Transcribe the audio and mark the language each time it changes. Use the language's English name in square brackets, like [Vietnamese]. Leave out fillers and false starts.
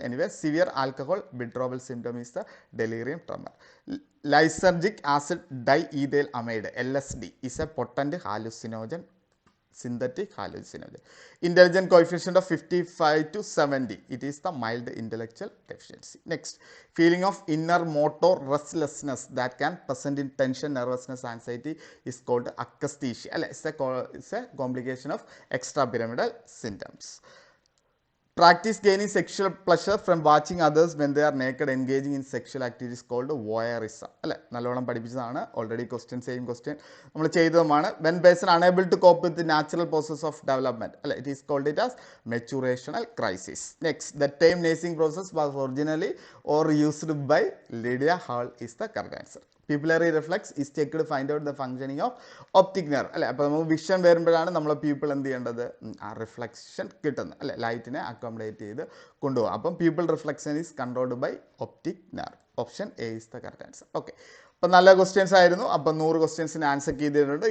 [English] Anyway, severe alcohol withdrawal symptom is the delirium tremor. Lysergic acid diethyl amide LSD is a potent hallucinogen, synthetic hallucinogen. Intelligence coefficient of 55 to 70, it is the mild intellectual deficiency. Next, feeling of inner motor restlessness that can present in tension, nervousness, anxiety is called akaesthesia. It's a complication of extrapyramidal symptoms. Practice gaining sexual pleasure from watching others when they are naked engaging in sexual activities called voyeurism, അല്ലെ. [Malayalam] നല്ലോണം പഠിപ്പിച്ചതാണ്, already question same question നമ്മൾ ചെയ്തതുമാണ്. [English] when person unable to cope with the natural process of development, അല്ലെ, it is called it as maturational crisis. Next, the term nursing process was originally or used by Lydia Hall is the correct answer. Pupillary reflex is checked to find out the functioning of optic nerve, അല്ലെ. [Malayalam] അപ്പോൾ നമുക്ക് vision വരുമ്പോഴാണ് നമ്മൾ pupil എന്ത് ചെയ്യേണ്ടത്, ആ reflection കിട്ടുന്നത്, അല്ലെ, ലൈറ്റിനെ അക്കോമഡേറ്റ് ചെയ്ത് കൊണ്ടുപോകും. [English] അപ്പം pupil reflection is controlled by optic nerve. Option A is the correct answer. [Malayalam] Okay, അപ്പം നല്ല ക്വസ്റ്റ്യൻസ് ആയിരുന്നു. അപ്പം 100 ക്വസ്റ്റ്യൻസിന് ആൻസർ ചെയ്തിട്ടുണ്ട്.